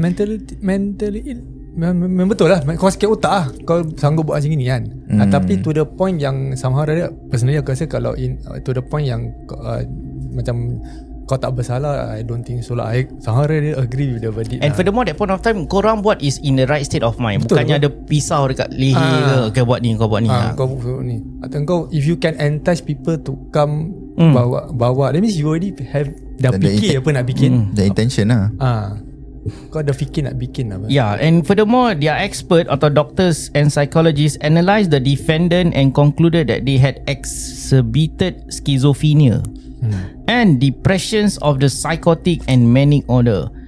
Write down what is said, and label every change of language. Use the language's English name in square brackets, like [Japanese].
[English] Mentally ill. [Malay] Memang betul lah. Kau sakit otak lah, kau sanggup buat macam ni kan. [English] Tapi to the point yang somehow personally [Malay] aku rasa kalau [English] to the point [Malay] yang macam kau tak bersalah, [English] I don't think so lah. Somehow dia agree with the verdict. And furthermore, that point of time [Malay] korang buat [English] is in the right state of mind. [Malay] Betul, bukannya ada pisau dekat leher ke, kau buat ni. Kau ni. Atau kau, [English] if you can entice people to come bawa, that means you already have [Malay] dah fikir apa nak bikin. [English] The intention lah. [Malay] Kau dah fikir nak bikin apa. [English] Yeah, and furthermore, their expert atau doctors and psychologists analysed the defendant and concluded that they had exhibited schizophrenia and depressions of the psychotic and manic order.